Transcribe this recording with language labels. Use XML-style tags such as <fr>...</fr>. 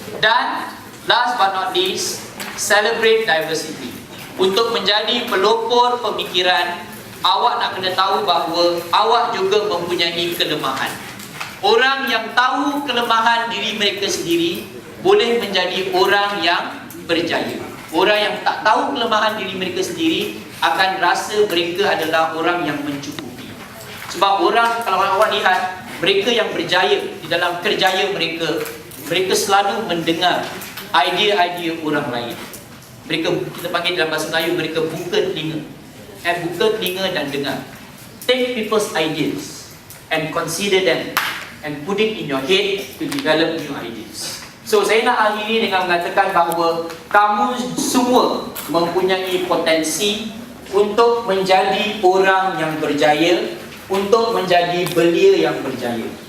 <en>Dan last but not least, celebrate diversity.</en> <ms>Untuk menjadi pelopor pemikiran, awak nak kena tahu bahawa awak juga mempunyai kelemahan. Orang yang tahu kelemahan diri mereka sendiri boleh menjadi orang yang berjaya. Orang yang tak tahu kelemahan diri mereka sendiri akan rasa mereka adalah orang yang mencukupi. Sebab orang, kalau awak lihat, mereka yang berjaya di dalam kerjaya mereka, mereka selalu mendengar idea-idea orang lain. Mereka, kita panggil dalam bahasa Melayu, mereka buka telinga. Buka telinga dan dengar.</ms> <en>Take people's ideas and consider them and put it in your head to develop new ideas.</en> <ms>So saya nak akhiri dengan mengatakan bahawa kamu semua mempunyai potensi untuk menjadi orang yang berjaya, untuk menjadi belia yang berjaya.</ms>